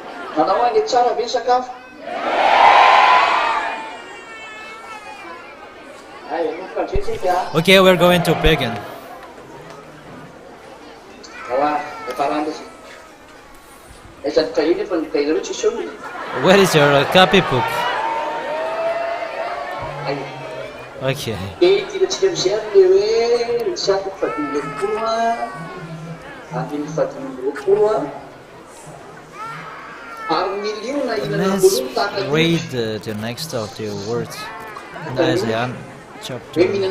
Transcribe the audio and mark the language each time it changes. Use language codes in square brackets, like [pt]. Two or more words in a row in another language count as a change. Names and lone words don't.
[mg] Nanao any tsara ve ny sakafo? Ay, anomboka ndretsika. [en] Okay, we're going to begin. Where is your copybook? Okay. Let's read the next of the words in Isaiah chapter.